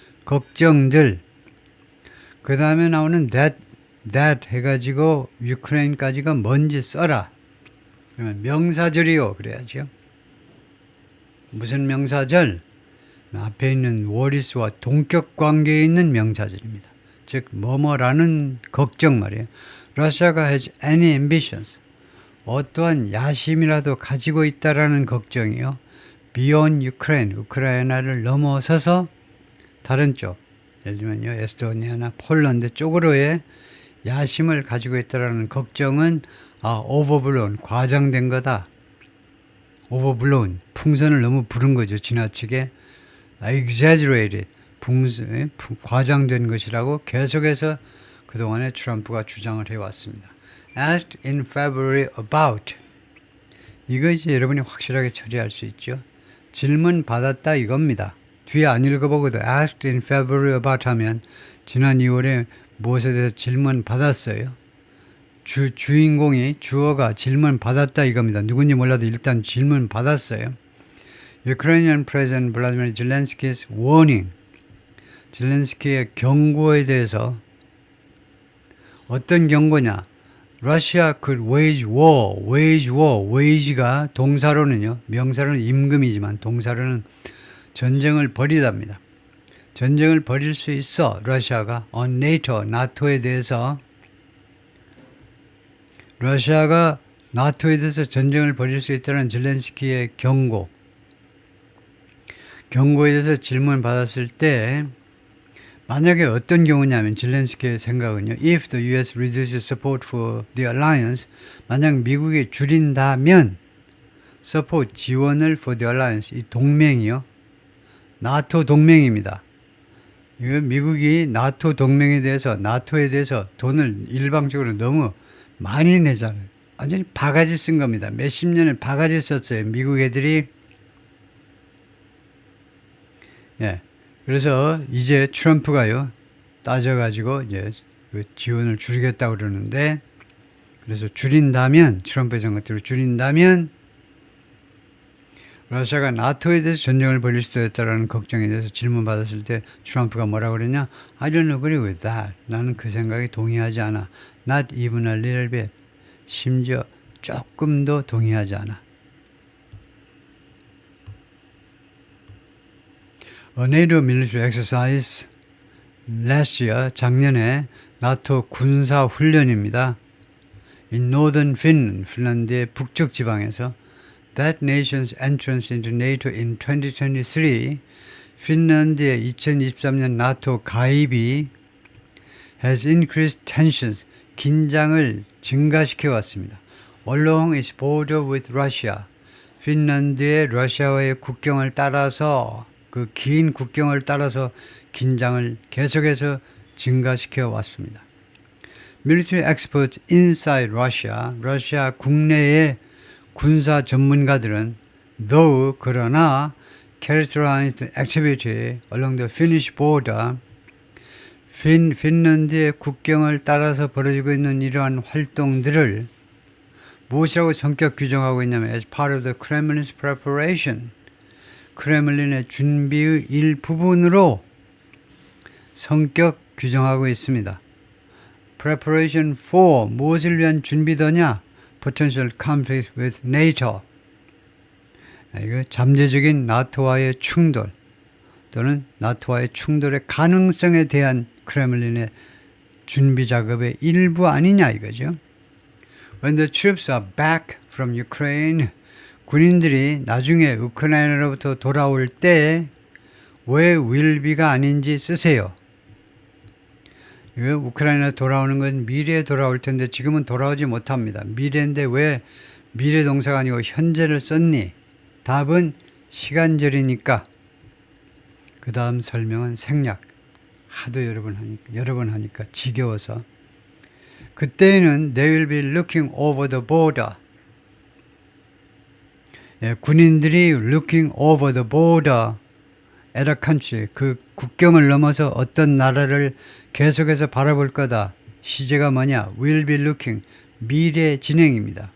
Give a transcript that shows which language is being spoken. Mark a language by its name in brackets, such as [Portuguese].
[Korean] 걱정들. 그 다음에 나오는 that 해가지고 유크레인까지가 뭔지 써라. 그러면 명사절이요. 그래야죠. 무슨 명사절? 앞에 있는 worries와 동격 관계에 있는 명사절입니다. 즉 뭐뭐라는 걱정 말이에요. [English] Russia가 has any ambitions. [Korean] 어떠한 야심이라도 가지고 있다라는 걱정이요. [English] Beyond Ukraine, [Korean] 우크라이나를 넘어서서 다른 쪽, 예를 들면요, 에스토니아나 폴란드 쪽으로의 야심을 가지고 있다라는 걱정은 overblown, 과장된 거다. overblown, 풍선을 너무 부른 거죠, 지나치게. exaggerated, 과장된 것이라고 계속해서 그동안에 트럼프가 주장을 해왔습니다. [English] Asked in February about. [Korean] 이거 이제 여러분이 확실하게 처리할 수 있죠. 질문 받았다 이겁니다. 뒤에 안 읽어보고도 [English] asked in February about [Korean] 하면 지난 2월에 무엇에 대해서 질문 받았어요. 주인공이 주어가 질문 받았다 이겁니다. 누군지 몰라도 일단 질문 받았어요. [English] Ukrainian President Vladimir Zelensky's warning. [Korean] 젤렌스키의 경고에 대해서 어떤 경고냐? [English] Russia could wage war. [Korean] wage가 동사로는요. 명사로는 임금이지만 동사로는 전쟁을 벌이답니다. 전쟁을 벌일 수 있어. 러시아가 [English] on NATO, [Korean] 나토에 대해서 러시아가 나토에 대해서 전쟁을 벌일 수 있다는 젤렌스키의 경고에 대해서 질문 받았을 때 만약에 어떤 경우냐면 젤렌스키의 생각은요. [English] If the US reduces support for the alliance, [Korean] 만약 미국이 줄인다면 [English] support, 지원을 for the alliance, [Korean] 이 동맹이요. 나토 동맹입니다. 이거 미국이 나토 동맹에 대해서, 나토에 대해서 돈을 일방적으로 너무 많이 내잖아요. 완전히 바가지 쓴 겁니다. 몇십 년을 바가지 썼어요. 미국 애들이. 예. 그래서 이제 트럼프가요, 따져가지고 이제 그 지원을 줄이겠다고 그러는데, 그래서 줄인다면, 트럼프의 생각대로 줄인다면, 러시아가 나토에 대해서 전쟁을 벌일 수도 있다라는 걱정에 대해서 질문받았을 때 트럼프가 뭐라고 그랬냐? [English] I don't agree with that. [Korean] 나는 그 생각에 동의하지 않아. [English] Not even a little bit. [Korean] 심지어 조금도 동의하지 않아. [English] A NATO military exercise last year, [Korean] 작년에 나토 군사 훈련입니다. [English] In northern Finland, [Korean] 핀란드의 북쪽 지방에서 [English] that nation's entrance into NATO in 2023, [Korean] 핀란드의 2023년 나토 가입이 [English] has increased tensions, [Korean] 긴장을 증가시켜 왔습니다. [English] Along its border with Russia, [Korean] 핀란드의 러시아와의 국경을 따라서 그 긴 국경을 따라서 긴장을 계속해서 증가시켜 왔습니다. [English] Military experts inside Russia, [Korean] 러시아 국내의 군사 전문가들은 though 그러나 [English] characterized activity along the Finnish border, [Korean] 핀란드의 국경을 따라서 벌어지고 있는 이러한 활동들을 무엇이라고 성격 규정하고 있냐면 [English] as part of the Kremlin's preparation, [Korean] 크레물린의 준비의 일부분으로 성격 규정하고 있습니다. [English] Preparation for, [Korean] 무엇을 위한 준비더냐? [English] Potential conflict with NATO. [Korean] 이거 잠재적인 나토와의 충돌 또는 나토와의 충돌의 가능성에 대한 크레물린의 준비 작업의 일부 아니냐 이거죠. [English] When the troops are back from Ukraine, [Korean] 군인들이 나중에 우크라이나로부터 돌아올 때 왜 will be가 아닌지 쓰세요. 우크라이나 돌아오는 건 미래에 돌아올 텐데 지금은 돌아오지 못합니다. 미래인데 왜 미래 동사가 아니고 현재를 썼니? 답은 시간절이니까. 그 다음 설명은 생략. 하도 여러 번 하니까 지겨워서. 그때는 [English] they will be looking over the border. [Korean] 군인들이 [English] looking over the border at a country, [Korean] 그 국경을 넘어서 어떤 나라를 계속해서 바라볼 거다. 시제가 뭐냐? [English] will be looking, [Korean] 미래 진행입니다.